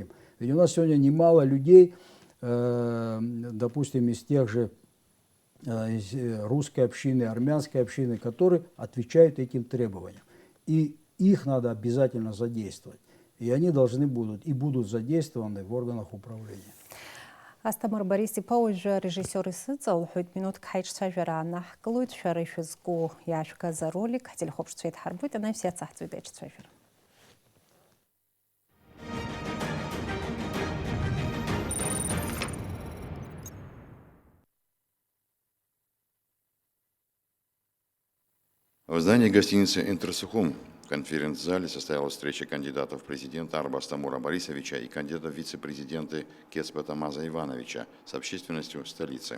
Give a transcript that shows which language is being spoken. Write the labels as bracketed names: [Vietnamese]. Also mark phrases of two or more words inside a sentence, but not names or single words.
[Russian] Ведь у нас сегодня немало людей, допустим, из тех же из русской общины, армянской общины, которые отвечают этим требованиям. И их надо обязательно задействовать. И они должны будут и будут задействованы в органах управления. [Abkhazian] Астамыр Борисов уажәы режиссер исыҵалҳәоит, минутк ҳаиҿцәажәара аанаҳкылоит, шәара ишәызку иаашәгаз аролик ҳтелехәаԥшцәа еидҳарбоит, анаҩс иацаҳҵоит аиҿцәажәара. [Russian] В здании гостиницы «Интерсухум» в конференц-зале состоялась встреча кандидатов в президента Арба Астамура Борисовича и кандидата в вице-президенты Кеспа Тамаза Ивановича с общественностью столицы.